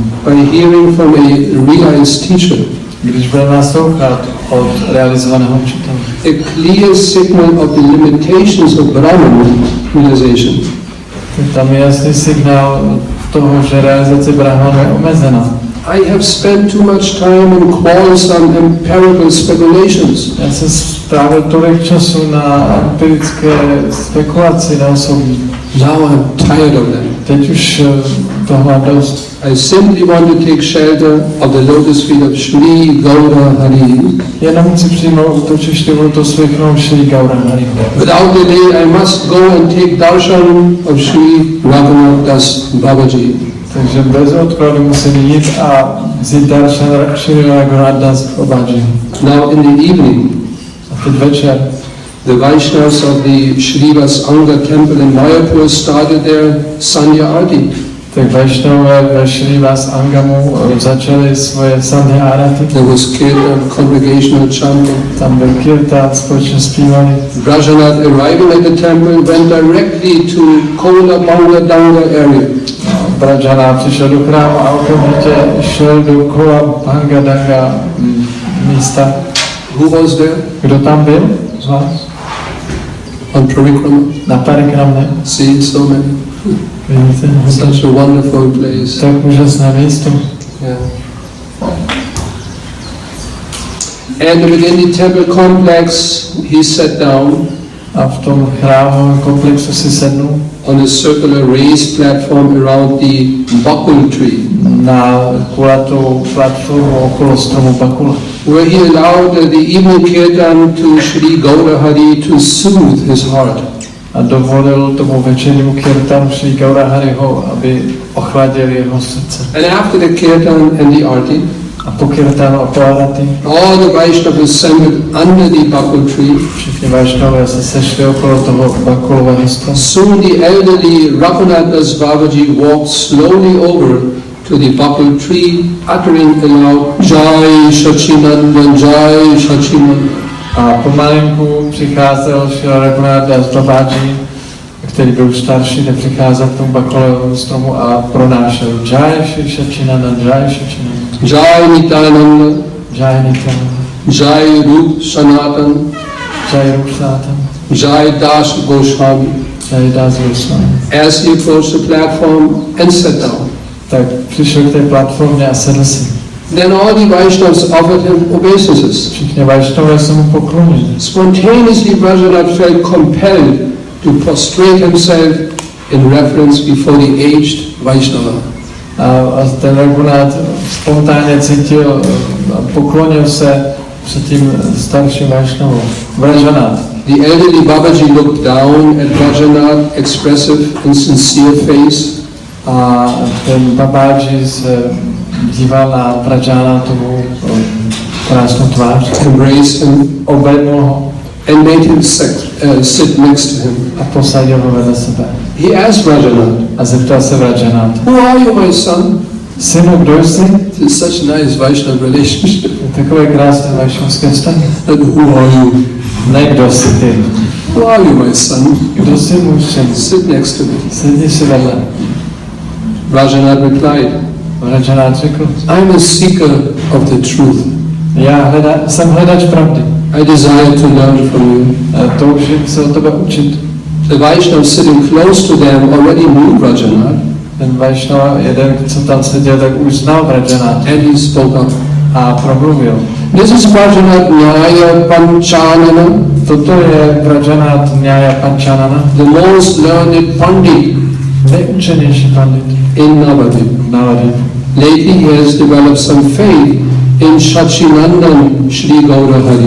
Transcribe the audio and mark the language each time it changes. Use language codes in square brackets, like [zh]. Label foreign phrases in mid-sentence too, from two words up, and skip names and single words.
[en] By hearing from a realized teacher, [cs] když budeme naslouchat od realizovaného učitele. [en] A clear signal of the limitations of Brahman realization. [cs] Tam je jasný signál toho, že realizace Brahmana je omezená. [en] I have spent too much time in quarrelsome empirical speculations. [cs] Já jsem strávil tolik času na empirické spekulaci na osobní. [en] Now I'm tired of that. [cs] Teď už toho mám dost. [en] I simply want to take shelter of the lotus feet of Shri Gaura Hari. [cs] Jenom chci přijmout útočiště u to svých nohou Shri Gaura Hari. [en] Without delay, I must go and take darshan of Shri Raghunath Das Babaji. [cs] Takže bez odkladu musím jít a vzít darshan Shri Raghunath Das Babaji. [en] Now in the evening, [cs] a teď večer, [en] the Vaishnavas of the Shrivas Anga temple in Mayapur started their Sandhya Arati. [cs] Tak Vaishnavové ve Shrivas Angamu začali svoje Sandhya Arati. [en] There was kirtan, congregational chanting. [cs] Tam byl kirtan, společně zpívali. [en] Rajanath arriving at the temple went directly to Kola Bangla Danga area. [cs] Brajana přišel do chrámu a okamžitě šel do Kola Banga Danga místa. [en] Who was there? [cs] Kdo tam byl z vás? [en] On Parikrama. [cs] Na Parikramě. [en] See, so many. [cs] Vidíte? [en] Such a wonderful place. [cs] Tak úžasné místo. [en] Yeah. And within the temple complex, he sat down. [cs] A v tom chrámovém komplexu si sednul. [en] On a circular raised platform around the bakul tree. [cs] Na kulatou platformu okolo stromu bakula. [en] Where he allowed the evening kirtan to Shri Gaura Hari to soothe his heart. [cs] A dovolil tomu večernímu kirtanu Shri Gaura Hariho, aby ochladil jeho srdce. [en] And after the kirtan and the arti, [cs] a po kirtanu a po arati, [en] all the Vaishnavas assembled under the bakul tree. [cs] Všichni Vaishnavové se sešli okolo toho bakulového stromu. [en] Soon the elderly Raghunath Das Babaji walked slowly over to the bakul tree, uttering aloud, Jai Shachinandan, Jai Shachinandan. [cs] A pomalinku přicházel Šrila Raghunath Das Babaji, který byl starší, tak přicházel k tomu bakalovému stromu a pronášel Jai Shachinanda, Jai Shachinanda, [en] Jai Nityananda, [cs] Jai Nityananda, [en] Jai Rup Sanatan, [cs] Jai Rup Sanatan, [en] Jai Das Goswami. [cs] Jai Das Goswami. [en] As he approached the platform and sat down, [cs] Tak přišel k té platformě a sedl si. [en] then all the Vaishnavas offered him obeisances. [cs] Všichni Vaishnavové se mu poklonili. [en] Spontaneously, Rajanath felt compelled to prostrate himself in reference before the aged Vaishnava. [cs] A ten Raghunath spontánně cítil a poklonil se před tím starším Vaishnavou. Rajanath. [en] The elderly Babaji looked down at Rajanath, expressive and sincere face. [cs] A ten Babaji se díval na Rajanathovu krásnou tvář. [en] Embraced him [cs] Obejmul ho [en] and made him sit next to him. [cs] a posadil ho vedle sebe. [en] He asked Rajanath, [cs] A zeptal se Rajanatha. [en] "Who are you, my son?" [cs] Synu, kdo jsi? [en] It's such a nice Vaishnava relationship. [cs] Takové krásné vašnovské vztahy. [en] And who are you? [cs] Ne, kdo jsi ty? [en] Who are you, my son? [cs] Kdo jsi můj syn? [en] Sit next to me. [cs] Sedni si vedle. [en] Rajanath replied, [cs] Rajanath řekl, [en] "I'm a seeker of the truth. [cs] já jsem hledač pravdy. [en] I desire to learn from you." [cs] Toužím se o tebe učit. [en] The Vaishnava sitting close to them already knew Rajanath, [cs] Ten Vaishnava, jeden, co tam seděl, tak už znal Rajanatha [en] and he spoke up. [cs] a promluvil. [en] "This is Rajanath Nyaya Panchanana, [cs] Toto je Rajanath Nyaya Panchanana, [en] the most learned Pandit [cs] nejučenější pandit [en] in Navadvip. [cs] Navadvip. [en] Lately he has developed some faith in Shachinandan Shri Gaurahari.